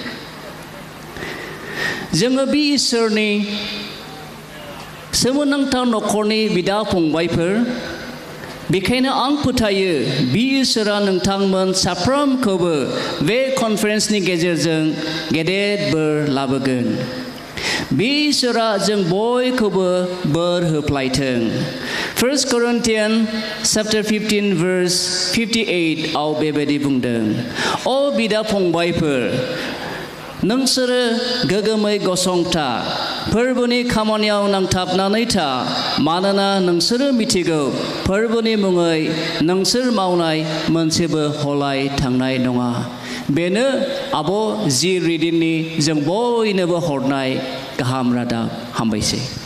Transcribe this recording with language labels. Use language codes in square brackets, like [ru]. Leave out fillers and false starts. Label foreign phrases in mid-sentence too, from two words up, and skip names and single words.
[brx] जोङो बे इसोरनि सोमोनांथाव नखरनि बिदा फंबायफोर, बेखायनो आं फोथायो बे इसोरा नोंथांमोन साफ्रोमखौबो बे कनफारेन्सनि गेजेरजों गेदेर बोर लाबोगोन। बे इसोरा जों बयखौबो बोर होफ्लायथों 1 Corinthians chapter 15 verse 58 आव बेबायदि बुंदों अ बिदा फंबायफोर नोंसोरो गोगोमै गसंथा फोरबोनि खामानियाव नांथाबनानै था मानोना नोंसोरो मिथिगौ फोरबोनि मुङै नोंसोर मावनाय मोनसेबो हलाय थांनाय नङा बेनो आब' जि रिदिननि जों बयनोबो हरनाय गाहाम रादाब हामबायसै